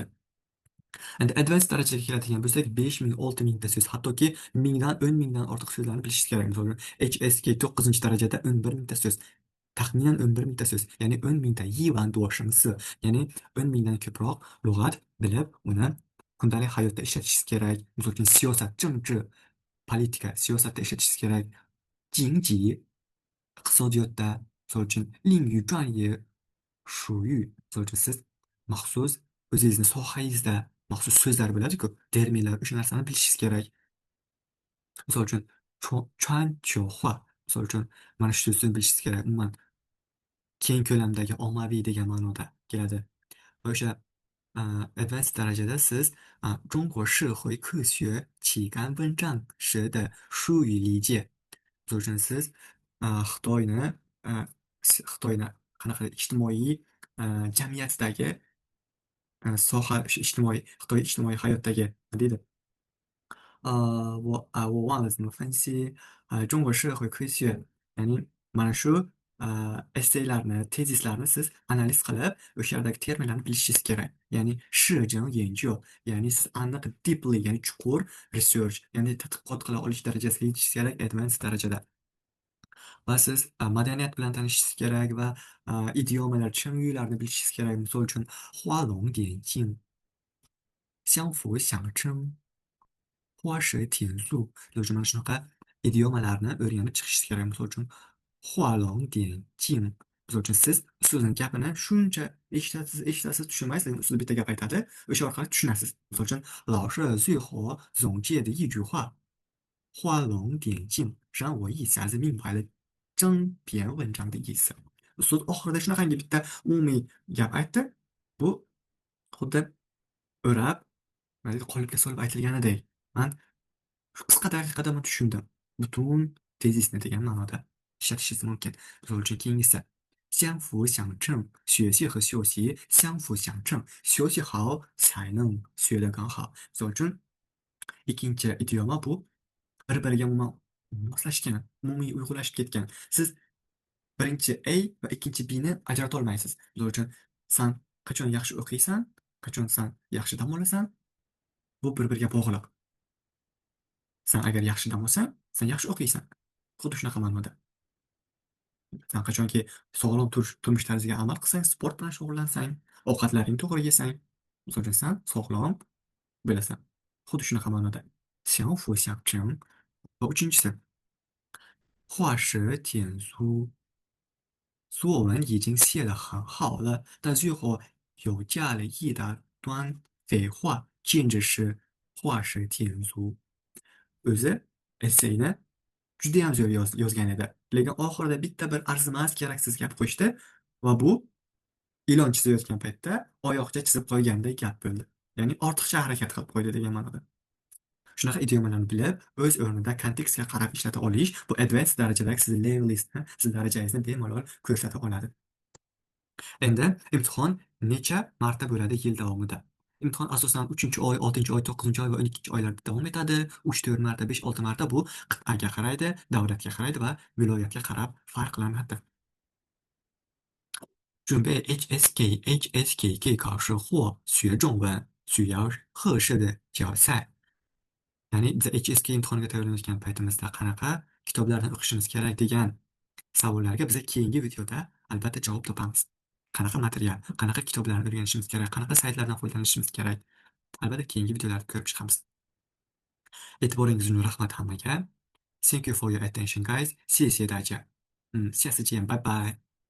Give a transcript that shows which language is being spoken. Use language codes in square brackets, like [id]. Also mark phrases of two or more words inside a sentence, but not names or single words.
[uz] Endi advanced darajaga keladigan bo'lsak, 5000, 6000 ta so'z, hattoki 1000 dan 10 mingdan ortiq so'zlarni bilishingiz kerak. Misol uchun, HSK 9-darajada 11 mingta so'z. Taxminan 11 mingta so'z, ya'ni 10 mingta yivan duoshimsi, ya'ni 10 mingdan ko'proq lug'at bilib, uni kundalik hayotda ishlatishingiz kerak. Misol uchun, siyosat, [zh] 政治, politika, [uz] siyosatda ishlatishingiz kerak. [zh] 经济, [uz] iqtisodiyotda, misol uchun, [zh] 领域专业术语, [uz] misol uchun, siz maxsus o'zingizni sohangizda maxsus so'zlar bo'ladi-ku, terminlar, o'sha narsani bilishingiz kerak. Misol uchun, [zh] 全球化, [uz] misol uchun, mana shu so'zni bilishingiz kerak. Umuman keng ko'lamdagi ommaviy degan ma'noda keladi. Va o'sha advanced darajada siz [zh] 中国社会科学起干文章时的术语理解. [uz] Misol uchun, siz Xitoyni Xitoyni qanaqa ijtimoiy jamiyatdagi soha, o'sha ijtimoiy Xitoy ijtimoiy hayotdagi nima deydi? [zh] 我忘了怎么分析中国社会科学, [uz] ya'ni mana shu essaylarni, tezislarni siz analiz qilib, o'sha yerdagi terminlarni bilishingiz kerak. [zh] Ya'ni 市政研究, [uz] ya'ni siz aniq deeply, ya'ni chuqur research, ya'ni tadqiqot qila olish darajasiga yetishingiz kerak advanced darajada. Va siz madaniyat bilan tanishishingiz kerak va idiomalar, 成语larni bilishingiz kerak. Misol uchun, [zh] 画龙点睛, 相辅相成, 花蛇添醋. [uz] Misol uchun, mana shunaqa idiomalarni o'rganib chiqishingiz kerak. Misol uchun, [zh] 画龙点睛. [uz] Misol uchun, siz ustozning gapini shuncha eshitasiz, tushunmaysiz, lekin ustoz bitta gap aytadi, o'sha orqali tushunasiz. Misol uchun, [zh] 老师最后总结的一句话, 画龙点睛, 让我一下子明白了整篇文章的意思. [uz] Ustoz oxirida shunaqangi bitta umumiy gap aytdi. Bu xuddi o'rab, qolipga solib aytilganidek. Man shu qisqa daqiqada buni tushundim. Butun tezisni degan ma'noda ishlatishingiz mumkin. Misol uchun, keyingisi [zh] 相辅相成, 学习和学习相辅相成, 学习好才能学得更好. [uz] Misol uchun, ikkinchi idioma bu bir-biriga umuman moslashgan, umumiy uyg'unlashib ketgan. Siz birinchi A va ikkinchi B ni ajrata olmaysiz. Misol uchun, san qachon yaxshi o'qiysan, qachon san yaxshi dam olasan, Bu bir-biriga bog'liq. Sen agar yaxshi dam olsang, sen yaxshi o'qiysan. Xuddi shunaqa ma'noda. Sen qachonki sog'lom turmush tarziga amal qilsang, sport bilan shug'ullansang, ovqatlaringni to'g'ri yesang, misol uchun sen sog'lom bo'lasan. Xuddi shunaqa ma'noda. [zh] 相辅相成. [uz] Va uchinchisi, [zh] 画蛇添足. 作文已经写得很好了，但最后又加了一大段废话，简直是画蛇添足. [uz] O'zi esseyni judayam zo'r yozgan edi. Lekin oxirida bitta bir arzimas, keraksiz gap qo'shdi va bu ilon chizayotgan paytda oyoqcha chizib qo'ygandek gap bo'ldi. Ya'ni ortiqcha harakat qilib qo'ydi degan ma'noda. Shunaqa idiomalarni bilib, o'z o'rnida kontekstga qarab ishlata olish, bu advanced darajadagi sizni levelingizni, sizni darajangizni bemalol ko'rsata oladi. Endi imtihon necha marta bo'ladi yil davomida? Imtihon asosan 3-oy, 6-oy, 9-oy va 12-oylarda davom etadi. 3-4 marta, 5-6 marta bu qit'aga qaraydi, davlatga qaraydi va viloyatga qarab farqlanadi. [zh] 准备 HSK 考试或学中文需要合适的教材。 [uz] Ya'ni biz HSK imtihoniga tayyorlanayotgan paytimizda qanaqa kitoblardan o'qishimiz kerak degan savollarga biz keyingi videoda albatta javob topamiz. Qanaqa material, qanaqa kitoblarni o'rganishimiz kerak, qanaqa saytlardan foydalanishimiz kerak. Albatta keyingi videolarda ko'rib chiqamiz. E'tiboringiz uchun rahmat hammaga. [en] Thank you for your attention, guys. [zh] 谢谢大家。下次见，拜拜。